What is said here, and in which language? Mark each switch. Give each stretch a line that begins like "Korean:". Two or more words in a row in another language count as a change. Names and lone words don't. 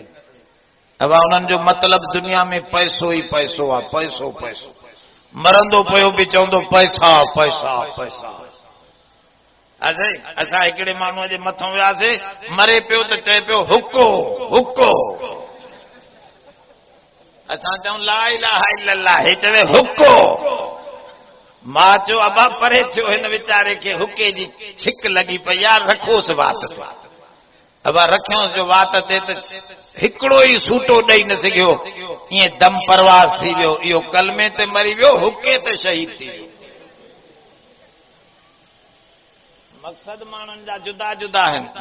Sindhi: अब उन्हनि जो मतिलब दुनिया में पैसो ही पैसो आहे। पैसो पैसो मरंदो पियो बि चवंदो पैसा पैसा पैसा। असां हिकिड़े माण्हूअ जे मथां वियासीं, मरे पियो त चए पियो हुको हुको। असां चऊं
Arabic: لا إله إلا الله,
Sindhi: हे चवे हुको। मां चयो अबा परे थियो, हिन वीचारे खे हुके जी छिक लगी पई यार, रखोसि वात ते। अबा रखियोसि जो वात ते त हिकिड़ो ई सूटो ॾेई न सघियो, ईअं दम परवास थी वियो। इहो कलमे ते मरी वियो, हुके ते शहीद थी वियो। मक़सद माण्हुनि जा जुदा जुदा आहिनि।